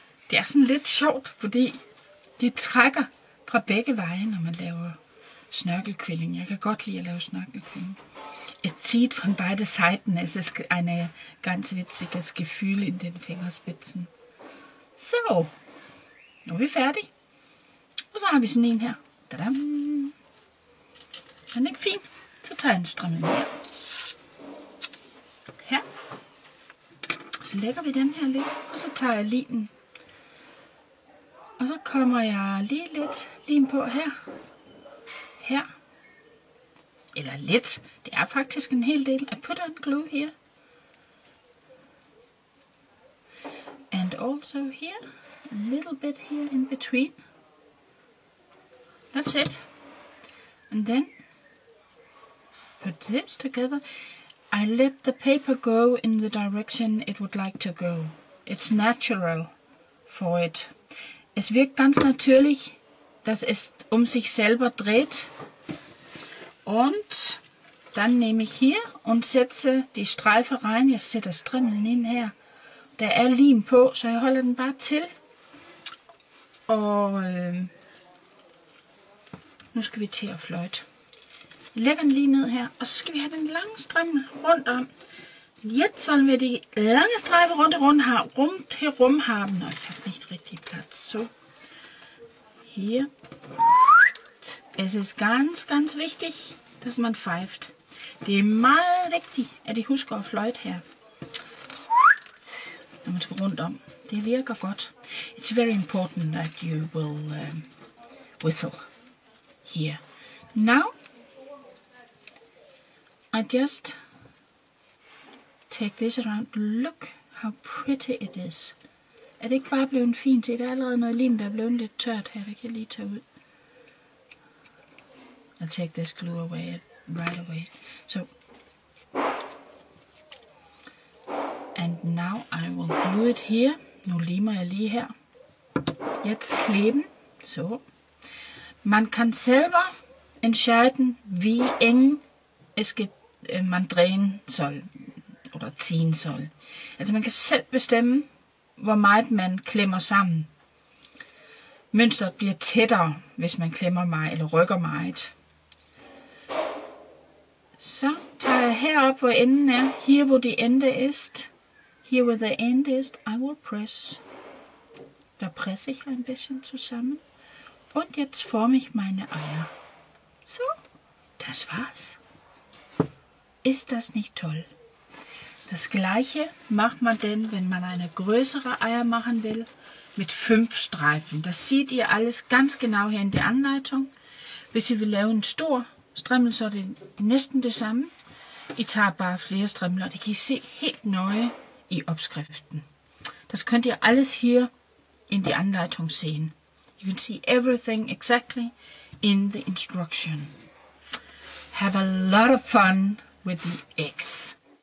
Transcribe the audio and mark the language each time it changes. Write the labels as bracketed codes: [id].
[da] Det er sådan lidt sjovt, fordi de trækker fra begge veje, når man laver Schnörkelquilling. Jeg kan godt lide at lave Schnörkelquilling. [de] Es zieht von beide Seiten. Es ist ein ganz witziges Gefühl in den Fingerspitzen. [da] Så, nu er vi færdige. Og så har vi sådan en her. Tadam. Den er ikke fin. Så tager jeg en strimmel mere. Her. Så lægger vi den her lidt. Og så tager jeg limen. Og så kommer jeg lige lidt lim på her. Her. Eller lidt. Det er faktisk en hel del. [en] I put on glue here. And also here. A little bit here in between. That's it. And then put this together. I let the paper go in the direction it would like to go. It's natural for it. [de] Es wirkt ganz natürlich, dass es sich selber dreht. Und dann nehme ich hier und setze die Streife rein. [da] Jeg sætter strimlen ind her. Der er lim på, så jeg holder den bare til. Og nu skal vi til at fløjte. Jeg lægger den lige ned her, og så skal vi have den lange strimmel rundt om. [de] Jetzt sollen wir die lange Streife rundherum haben. Og ich habe nicht richtig Platz. So. Hier. Es ist ganz, ganz wichtig, dass man pfeift. [da] Det er meget vigtigt, at I husker at fløjte her. Når man skal rundt om. Det virker godt. [en] It's very important that you will whistle here. Now, I just take this around. Look how pretty it is. [da] Er det ikke bare blevet fint? Det er allerede noget lim, der er blevet lidt tørt her. Det kan jeg lige tage ud. [en] I'll take this glue away right away. So, and now I will glue it here. [da] Nu limer jeg lige her. [de] Jetzt kleben. [da] So. [de] Man kann selber entscheiden, wie eng es man drehen soll. Oder ziehen soll. [da] Altså man kan selv bestemme, hvor meget man klemmer sammen. Mønstret bliver tættere, hvis man klemmer meget eller rykker meget. Så tager jeg herop, hvor enden er. [de] Hier, wo die Ende ist. Hier, wo [en] the end [de] ist. I will press. Da presse ich ein bisschen zusammen. Und jetzt forme ich meine Eier. So, das war's. Ist das nicht toll? Das gleiche macht man denn, wenn man eine größere Eier machen will, mit 5 Streifen. Das seht ihr alles ganz genau her in der Anleitung. [da] Hvis I vil lave en stor strimmel, så er det næsten det samme. I tager bare flere strimler, og det kan I se helt nøje i opskriften. [de] Das könnt ihr alles hier in die Anleitung sehen. [en] You can see everything exactly in the instruction. Have a lot of fun with the eggs.